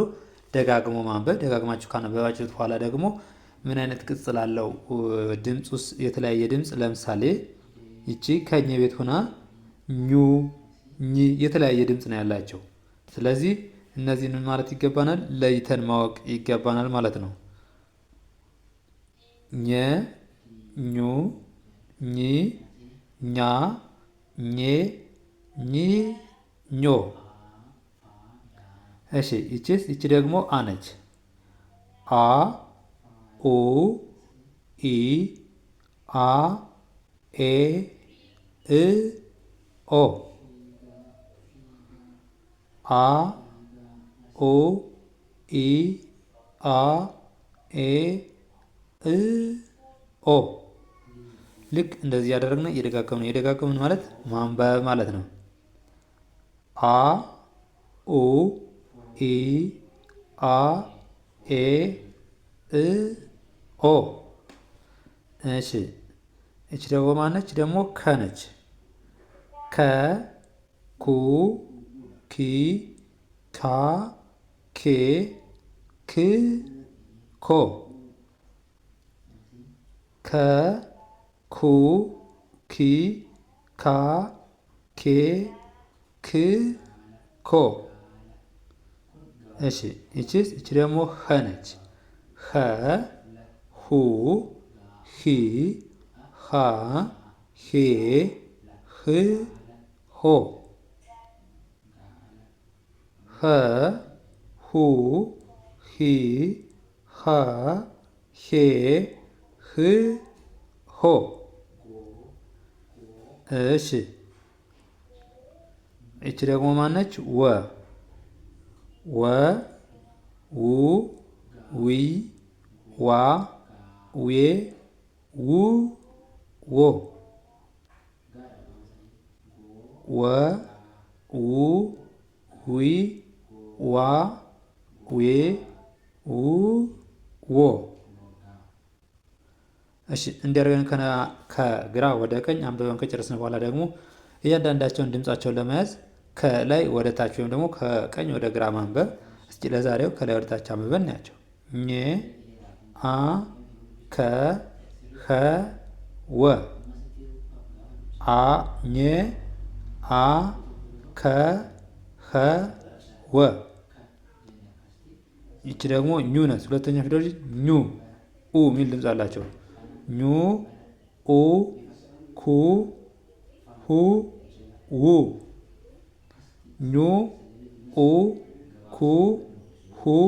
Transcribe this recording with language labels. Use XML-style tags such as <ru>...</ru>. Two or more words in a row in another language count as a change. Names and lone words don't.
<am>ደጋግሞ ማንበብ። ደጋግማችሁ ካነበባችሁት በኋላ ደግሞ ምን አይነት ቅጽል አለው ድምጽ ውስጥ የተለያየ ድምጽ፣ ለምሳሌ ይቺ ከኘ ቤት ሆና ኙ፣ ኚ የተለያየ ድምጽ ነው ያላቸው። ስለዚህ እነዚህን ማለት ይገባናል፣ ለይተን ማወቅ ይገባናል ማለት ነው። ኘ፣ ኙ፣ ኚ፣ ኛ፣ ኜ፣ ኚ፣ ኞ። እሺ ይቺ ደግሞ አ ነች። አ፣ ኡ፣ ኢ፣ አ፣ ኤ፣ እ፣ ኦ። አ፣ ኡ፣ ኢ፣ አ፣ ኤ፣ እ፣ ኦ። ልክ እንደዚህ ያደረግን እየደጋገምን ማለት ማንበብ ማለት ነው። አ፣ ኡ፣ ኢ፣ አ፣ ኤ፣ እ፣ ኦ። እሺ እቺ ደግሞ ማነች? ደግሞ ከ ነች። ከ፣ ኩ፣ ኪ፣ ካ፣ ኬ፣ ክ፣ ኮ። ከ፣ ኩ፣ ኪ፣ ካ፣ ኬ፣ ክ፣ ኮ። እሺ እቺ ደግሞ ኸ ነች። ኸ፣ ሁ፣ ሂ፣ ሃ፣ ሄ፣ ህ፣ ሆ። ኸ፣ ሁ፣ ሂ፣ ሃ፣ ሄ፣ ህ፣ ሆ። እሺ እቺ ደግሞ ማነች? ወ። ወ፣ ው፣ ዊ፣ ዋ፣ ዌ፣ ው፣ ዎ። ወ፣ ው፣ ዊ፣ ዋ፣ ዌ፣ ው፣ ዎ። እሺ እንዲያደርገን ከግራ ወደ ቀኝ አንብበን ከጨረስን በኋላ ደግሞ እያንዳንዳቸውን ድምጻቸውን ለመያዝ ከላይ ወደ ታች ወይም ደግሞ ከቀኝ ወደ ግራ ማንበብ። እስኪ ለዛሬው ከላይ ወደ ታች አንብበን እናያቸው። ኘ፣ አ፣ ከ፣ ኸ፣ ወ። አ፣ ኘ፣ አ፣ ከ፣ ኸ፣ ወ። ይቺ ደግሞ ኙ ነች። ሁለተኛ ፊደሎች ኙ፣ ኡ የሚል ድምጽ አላቸው። ኙ፣ ኡ፣ ኩ፣ ሁ፣ ው። ኙ፣ ኡ፣ ኩ፣ ሁ፣</am>